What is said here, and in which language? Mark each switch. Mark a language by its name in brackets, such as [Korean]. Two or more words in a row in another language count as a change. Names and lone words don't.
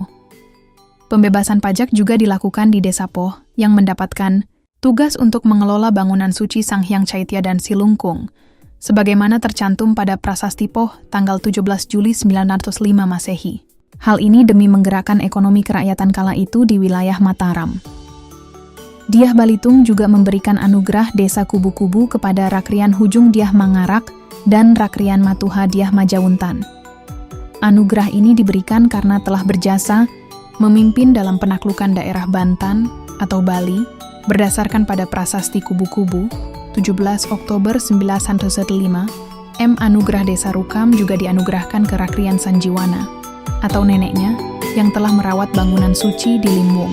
[Indonesian] Pembebasan pajak juga dilakukan di Desa Poh yang mendapatkan tugas untuk mengelola bangunan suci Sang Hyang Caitya dan Silungkung, sebagaimana tercantum pada Prasasti Poh tanggal 17 Juli 905 Masehi. Hal ini demi menggerakkan ekonomi kerakyatan kala itu di wilayah Mataram. Dyah Balitung juga memberikan anugerah Desa Kubu-Kubu kepada Rakrian Hujung Dyah Mangarak dan Rakrian Matuha Dyah Majawuntan. Anugerah ini diberikan karena telah berjasa memimpin dalam penaklukan daerah Bantan atau Bali berdasarkan pada Prasasti Kubu-Kubu 17 Oktober 915. Anugerah Desa Rukam juga dianugerahkan ke Rakrian Sanjiwana atau neneknya yang telah merawat bangunan suci di Limbung.